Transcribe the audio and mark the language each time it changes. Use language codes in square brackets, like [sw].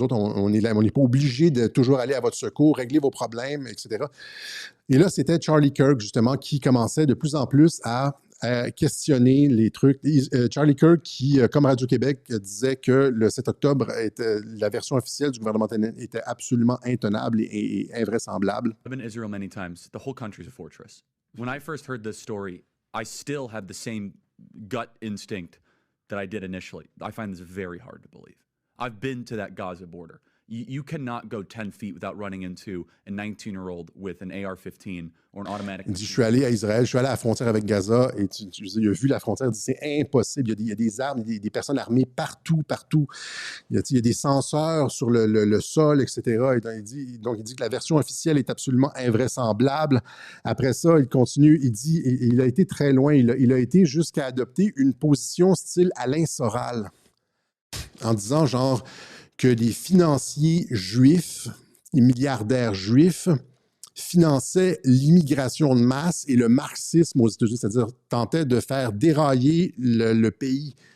[fr] Nous autres, on n'est pas obligés de toujours aller à votre secours, régler vos problèmes, etc. Et là, c'était Charlie Kirk, justement, qui commençait de plus en plus à questionner les trucs. Charlie Kirk, qui, comme Radio-Québec, disait que le 7 octobre, la version officielle du gouvernement était absolument intenable et invraisemblable. [en] I've been to Israel many times. The whole country is a fortress. When I first heard this story, I still had the same gut instinct that I did initially. I find this very hard to believe. I've been to that Gaza border. You cannot go 10 feet without running into a 19-year-old with an AR-15 or an automatic. [fr] Il dit, je suis allé à Israël, je suis allé à la frontière avec Gaza, et il a vu la frontière, il dit, c'est impossible, il y a des armes, il y a des personnes armées partout. Il y a des senseurs sur le sol, etc. Et il dit que la version officielle est absolument invraisemblable. Après ça, il continue, il dit, et il a été très loin, il a été jusqu'à adopter une position style Alain Soral, en disant genre que les financiers juifs, les milliardaires juifs, finançaient l'immigration de masse et le marxisme aux États-Unis, c'est-à-dire tentaient de faire dérailler le pays.